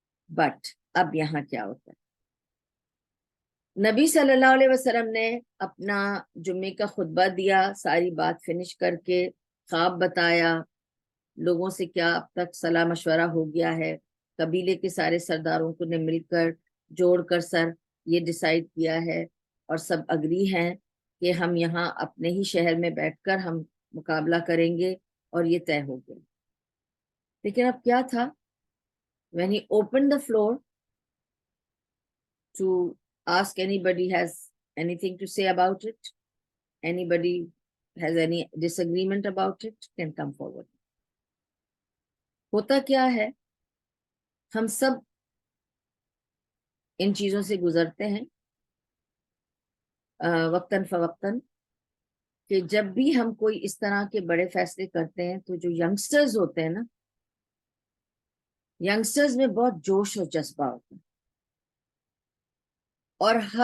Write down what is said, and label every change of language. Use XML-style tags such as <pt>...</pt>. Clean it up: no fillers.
<ur>But اب یہاں کیا ہوتا ہے, نبی صلی اللہ علیہ وسلم نے اپنا جمعے کا خطبہ دیا, ساری بات فنش کر کے خواب بتایا, لوگوں سے کیا اب تک صلاح مشورہ ہو گیا ہے, قبیلے کے سارے سرداروں کو نے مل کر جوڑ کر سر یہ ڈیسائیڈ کیا ہے اور سب اگری ہیں کہ ہم یہاں اپنے ہی شہر میں بیٹھ کر ہم مقابلہ کریں گے, اور یہ طے ہو گیا. لیکن اب کیا تھا,</ur> <en>when he opened the floor to ask anybody has anything to say about it, anybody has any disagreement about it, can come forward.</en> <ur>ہوتا کیا ہے, ہم سب ان چیزوں سے گزرتے ہیں وقتاً فوقتاً, کہ جب بھی ہم کوئی اس طرح کے بڑے فیصلے کرتے ہیں تو جو ینگسٹرز ہوتے ہیں نا, ینگسٹرز میں بہت جوش اور جذبہ ہوتا ہے, اور</ur>